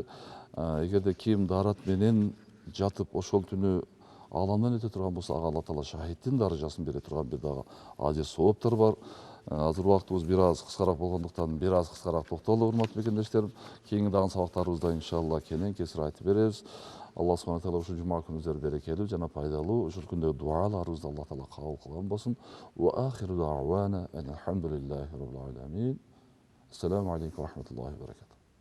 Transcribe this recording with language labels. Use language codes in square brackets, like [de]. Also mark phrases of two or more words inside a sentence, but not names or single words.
[ky] Эгерде ким даарат менен жатып ошол түнү аламдан өтө турган болсо, ага [ar] الله تعالى [ky] шахидтин даражасын бере турган бир дагы ажыр сооптор бар. Азыр убактыбыз бир аз кыскараак болгондуктан бир аз кыскараак токтолду, урматтуу мекендештерим. Кийинки дагы сабактарыбызда иншалла кенен кесир айтып беребиз. [ar] الله سبحانه وتعالى [ky] ушул жума күнүңүздөр берекелүү жана пайдалуу, ушул күндө дуаларыбызды [ar] الله تعالى [ky] кабыл кылган болсун. [ar] وآخر دعوانا الحمد لله رب العالمين. السلام عليكم ورحمة الله وبركاته.